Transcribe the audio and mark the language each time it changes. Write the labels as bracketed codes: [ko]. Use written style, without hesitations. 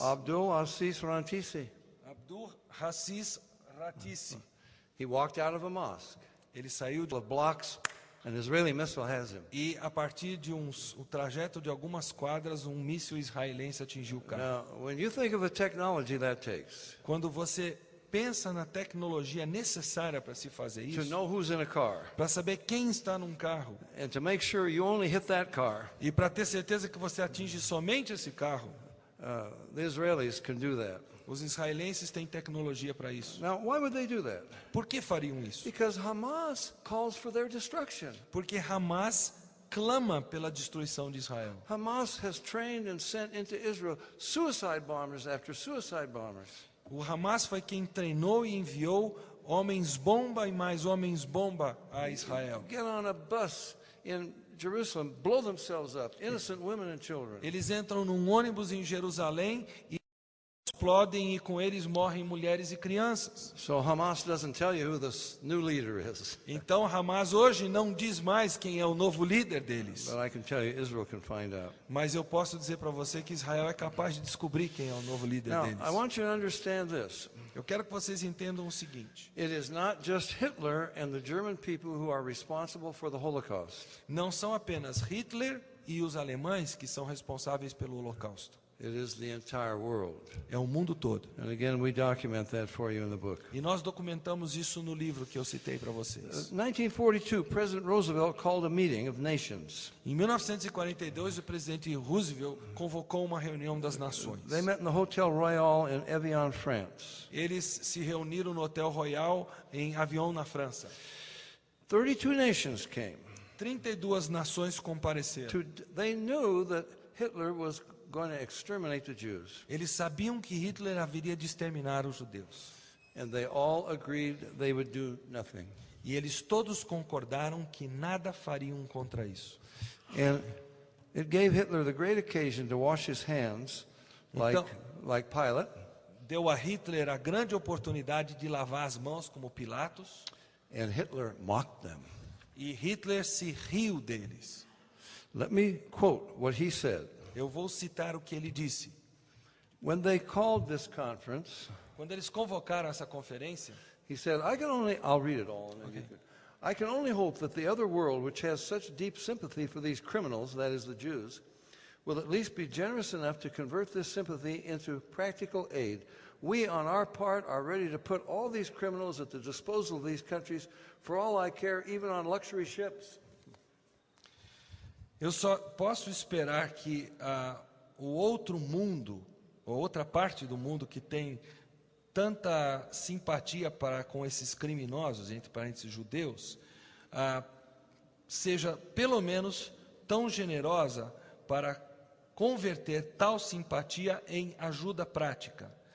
[en] Abdul Aziz Rantisi. [pt] Abdul Aziz Ratisi. [en] He walked out of a mosque [pt] Ele saiu de... [en] with blocks, an Israeli missile has him. [pt] E a partir de o trajeto de algumas quadras, um míssil israelense atingiu o carro. [en] Now, when you think of the technology that takes [pt] Quando você pensa na tecnologia necessária para se fazer [en] to [pt] isso, [en] know who's in a car [pt] para saber quem está num carro, [en] and to make sure you only hit that car, [pt] e para ter certeza que você atinge somente esse carro, [en] the Israelis can do that. [pt] os israelenses têm tecnologia para isso. [en] Now, why would they do that? [pt] Por que fariam isso? [en] Because Hamas calls for their destruction. [pt] Porque Hamas clama pela destruição de Israel. [en] Hamas has trained and sent into Israel suicide bombers after suicide bombers. [pt] O Hamas foi quem treinou e enviou homens-bomba e mais homens-bomba a Israel. [en] Get on a bus in Jerusalem, blow themselves up, innocent women and children. [pt] Eles entram num ônibus em Jerusalém e explodem, e com eles morrem mulheres e crianças. [en] So Hamas doesn't tell you who the new leader is. [pt] Então Hamas hoje não diz mais quem é o novo líder deles. [en] But I can tell you, Israel can find out. [pt] Mas eu posso dizer para você que Israel é capaz de descobrir quem é o novo líder [en] Now, [pt] deles. [en] I want you to understand this. [pt] Eu quero que vocês entendam o seguinte: [en] It is not just Hitler and the German people who are responsible for the Holocaust. [pt] não são apenas Hitler e os alemães que são responsáveis pelo Holocausto. [en] It is the entire world. [pt] É o mundo todo. [en] And again, we document that for you in the book. [pt] E nós documentamos isso no livro que eu citei para vocês. [en] 1942, President Roosevelt called a meeting of nations. [pt] Em 1942, o presidente Roosevelt convocou uma reunião das nações. [en] They met in the Hotel Royal in Evian, France. [pt] Eles se reuniram no Hotel Royal em Avion, na França. [en] 32 nations came. [pt] 32 nações compareceram. [en] They knew that Hitler was going to exterminate the Jews. [pt] Eles sabiam que Hitler haveria de exterminar os judeus. [en] And they all agreed they would do nothing. [pt] E eles todos concordaram que nada fariam contra isso. [en] And it gave Hitler the great occasion to wash his hands like Pilate. [pt] Deu a Hitler a grande oportunidade de lavar as mãos como Pilatos. [en] And Hitler mocked them. [pt] E Hitler se riu deles. [en] Let me quote what he said. [pt] Eu vou citar o que ele disse. [en] When they called this conference, [pt] Quando eles convocaram essa conferência, [en] he said, I'll read it all. I can only hope that the other world, which has such deep sympathy for these criminals, that is the Jews, will at least be generous enough to convert this sympathy into practical aid. We, on our part, are ready to put all these criminals at the disposal of these countries, for all I care, even on luxury ships. [pt] eu só posso esperar que o outro mundo, ou outra parte do mundo que tem tanta simpatia com esses criminosos, entre parênteses judeus, seja pelo menos tão generosa para converter tal simpatia em ajuda prática.